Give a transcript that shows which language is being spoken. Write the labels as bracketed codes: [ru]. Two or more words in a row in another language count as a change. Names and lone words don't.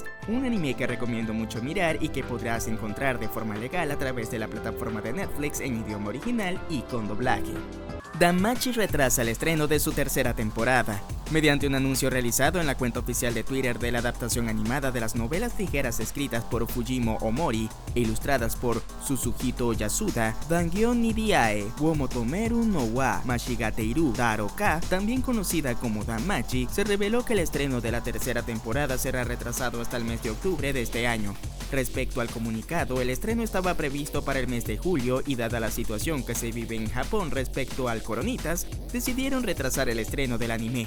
[es] Un anime que recomiendo mucho mirar y que podrás encontrar de forma legal a través de la plataforma de Netflix en idioma original y con doblaje. DanMachi retrasa el estreno de su tercera temporada. Mediante un anuncio realizado en la cuenta oficial de Twitter de la adaptación animada de las novelas ligeras escritas por Fujimo Omori e ilustradas por Suzuhito Yasuda, Dangion Nidiae Womotomeru no wa Mashigateiru Daroka, también conocida como DanMachi, se reveló que el estreno de la tercera temporada será retrasado hasta el mes de octubre de este año. Respecto al comunicado, el estreno estaba previsto para el mes de julio y dada la situación que se vive en Japón respecto al Coronitas, decidieron retrasar el estreno del anime.